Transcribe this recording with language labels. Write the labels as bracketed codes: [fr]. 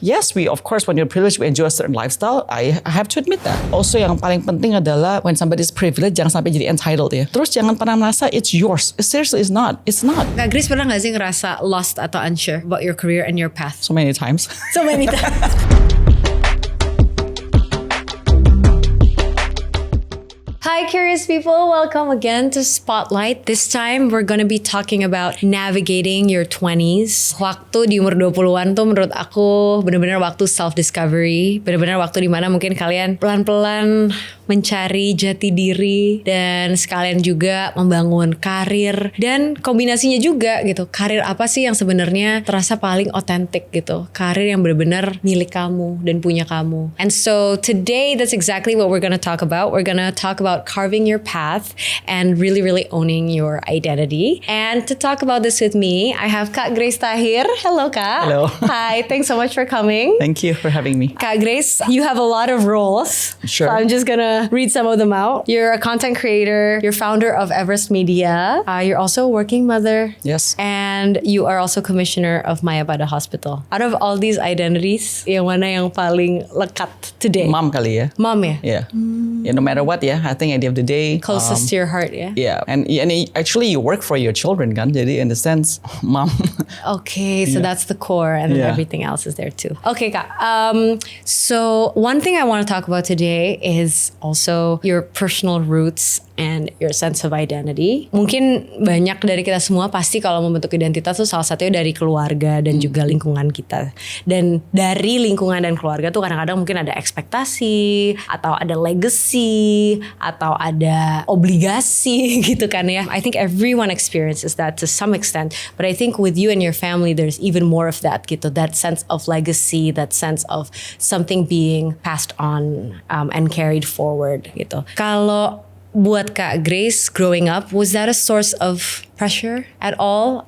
[en] yes, we of course when you're privileged, we enjoy a certain lifestyle. I have to admit that. [id] Also yang paling penting adalah when somebody is privileged, jangan sampai jadi entitled ya. [en] Terus jangan pernah merasa it's yours. Seriously, it's not. It's not. Kak Grace pernah gak sih ngerasa lost atau unsure about your career and your path? So many times. So many times. Hi curious people, welcome again to Spotlight. This time we're gonna be talking about navigating your 20s. [id] Waktu di umur 20-an tuh menurut aku benar-benar waktu self-discovery. Benar-benar waktu dimana mungkin kalian pelan-pelan mencari jati diri dan sekalian juga membangun karir. Dan kombinasinya juga gitu, karir apa sih yang sebenarnya terasa paling otentik gitu. Karir yang benar-benar milik kamu dan punya kamu. [en] And so today that's exactly what we're gonna talk about. We're gonna talk about carving your path and really owning your identity. And to talk about this with me, I have Kak Grace Tahir. Hello, Kak. Hello. Hi, thanks so much for coming. Thank you for having me. Kak Grace, you have a lot of roles. Sure. So I'm just gonna read some of them out. You're a content creator. You're founder of Everest Media. You're also a working mother. Yes. And you are also commissioner of Mayapada Hospital. Out of all these identities, yang mana yang paling lekat today? [id] Mom kali ya. Mom ya? [en] Yeah. Yeah, no matter what ya, I think at the end of the day Closest to your heart ya? Yeah, and actually you work for your children kan. Jadi in the sense, mom. Okay, so that's the core and then everything else is there too. Okay, Kak. So one thing I want to talk about today is also your personal roots and your sense of identity. [id] Mungkin banyak dari kita semua pasti kalau membentuk identitas tuh salah satunya dari keluarga dan juga lingkungan kita. Dan dari lingkungan dan keluarga tuh kadang-kadang mungkin ada ekspektasi atau ada legacy atau ada obligasi gitu kan ya. [en] I think everyone experiences that to some extent, but I think with you and your family there's even more of that gitu. That sense of legacy, that sense of something being passed on and carried forward gitu. Kalau buat Kak Grace growing up, was that a source of pressure at all?